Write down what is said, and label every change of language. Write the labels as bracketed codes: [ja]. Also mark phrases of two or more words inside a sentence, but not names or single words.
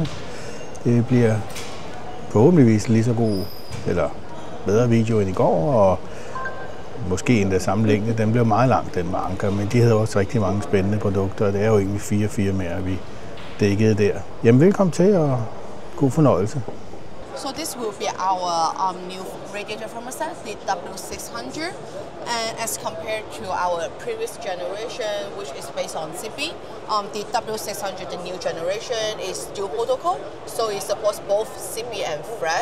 [da] Det bliver forhåbentligvis lige så god, eller bedre video end i går, og måske endda samme længde. Den blev meget lang, den mange, men de havde også rigtig mange spændende produkter, og det er jo egentlig 4 firmaer, vi dækkede der. Jamen, velkommen til, og god fornøjelse. [en] So this will be our new radiator thermostat, the W600, and as compared to our previous generation, which is based on CP, the W600, the new generation, is dual protocol, so it supports both CP and thread.